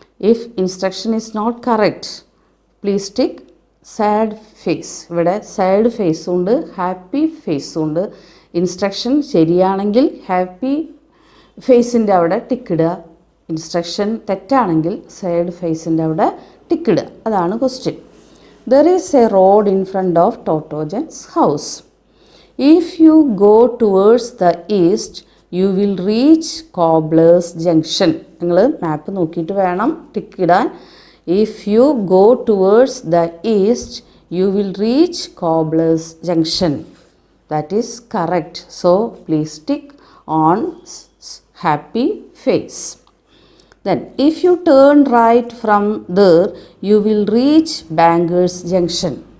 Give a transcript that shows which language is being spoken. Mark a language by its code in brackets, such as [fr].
[en] If instruction is not correct please tick sad face. [ml] ഇവിടെ sad ഫേസും ഉണ്ട്, happy ഫേസും ഉണ്ട്. ഇൻസ്ട്രക്ഷൻ ശരിയാണെങ്കിൽ ഹാപ്പി ഫേസിൻ്റെ അവിടെ ടിക്കിടുക, ഇൻസ്ട്രക്ഷൻ തെറ്റാണെങ്കിൽ സാഡ് ഫേസിൻ്റെ അവിടെ ടിക്കിടുക. അതാണ് question. [en] There is a road in front of Totojan's house. If you go towards the east, you will reach Cobbler's Junction. [ml] നിങ്ങൾ മാപ്പ് നോക്കിയിട്ട് വേണം ടിക്കിടാൻ. [en] If you go towards the east, you will reach Cobbler's Junction. That is correct. So please tick on happy face. Then if you turn right from there, you will reach Banger's Junction.